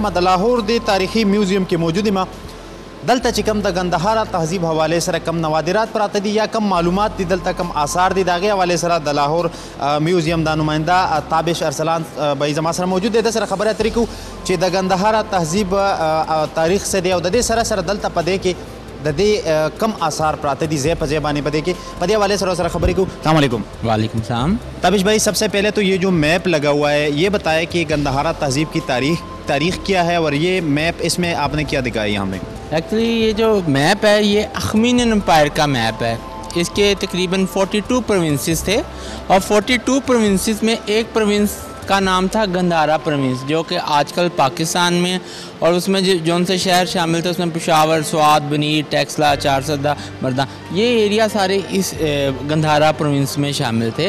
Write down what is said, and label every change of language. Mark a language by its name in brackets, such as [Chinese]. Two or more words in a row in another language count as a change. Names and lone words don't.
[Pashto] د لاهور د تاریخي میوزیم کې موجود یم. دلته چې کم د ګندهارا تهذیب حوالې سره کم نوادرات پراته دي یا کم معلومات دي دلته کم آثار دي د هغې حوالې سره د لاهور میوزیم د نماینده تابش ارسلان به زما سره موجود دی. د سره خبرې اترې کوو چې د ګندهارا تهذیب تاریخ څه دی او د دې سره سره دلته په دې کې د دې کم آثار پراته دي ځای په ځای باندې په دې کې په دې حوالے سره خبرې کوو. [Arabic] السلام علیکم. وعليكم سلام. [Urdu] تابش بھائی، سب سے پہلے تو یہ جو میپ لگا ہوا ہے یہ بتائیں کہ گندھارا تہذیب کی تاریخ کیا ہے اور یہ میپ اس میں آپ نے کیا دکھایا یہاں میں? ایکچوئلی یہ جو میپ ہے یہ اخمینین ایمپائر کا میپ ہے. اس کے تقریباً 42 پروونسز تھے اور 42 پروونسز میں ایک پروونس کا نام تھا گندھارا پروونس جو کہ آج کل پاکستان میں اور اس میں جو ان سے شہر شامل تھے اس میں پشاور، سوات، بنیر، ٹیکسلا، چارسدہ، مردا یہ ایریا سارے اس گندھارا پروونس میں شامل تھے.